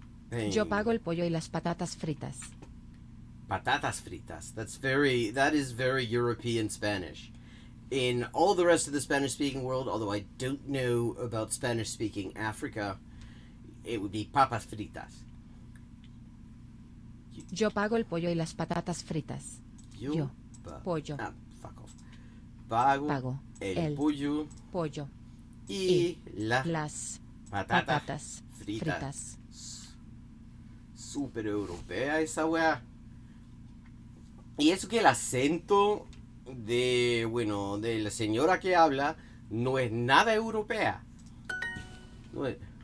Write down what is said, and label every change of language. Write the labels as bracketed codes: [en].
[es] Yo pago el pollo y las patatas fritas. Patatas fritas. [en] That is very European Spanish. In all the rest of the Spanish-speaking world, although I don't know about Spanish-speaking Africa, it would be papas fritas. [es] Yo pago el pollo y las patatas fritas. Yo. Pollo. [en] Fuck off. [es] Pago el pollo y las patatas fritas. Súper europea esa weá. Y eso que el acento de la señora que habla no es nada europea. No es.